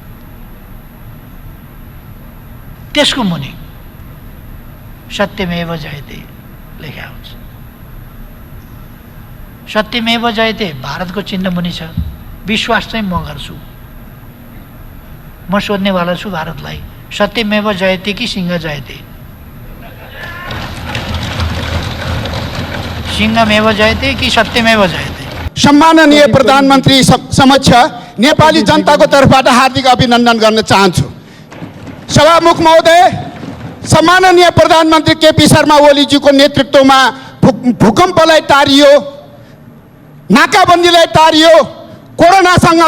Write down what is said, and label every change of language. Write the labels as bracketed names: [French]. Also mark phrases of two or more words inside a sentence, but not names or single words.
[Nepali] त्यसको मुनि सत्यमेव जयते लेखा हुन्छ। सत्यमेव जयते भारतको चिन्ह मुनि छ। विश्वास चाहिँ म गर्छु। म सोध्नेवाला छु भारतलाई, सत्यमेव जयते कि सिंह जयते? सिंहमेव जयते कि सत्यमेव जयते? सम्माननीय प्रधानमन्त्री समक्ष नेपाली जनताको तर्फबाट हार्दिक अभिनन्दन गर्न चाहन्छु। सभामुख महोदय, सम्माननीय प्रधानमन्त्री केपी शर्मा ओलीजीको नेतृत्वमा भूकम्पलाई टारियो, नाकाबन्दीलाई टारियो, कोरोनासँग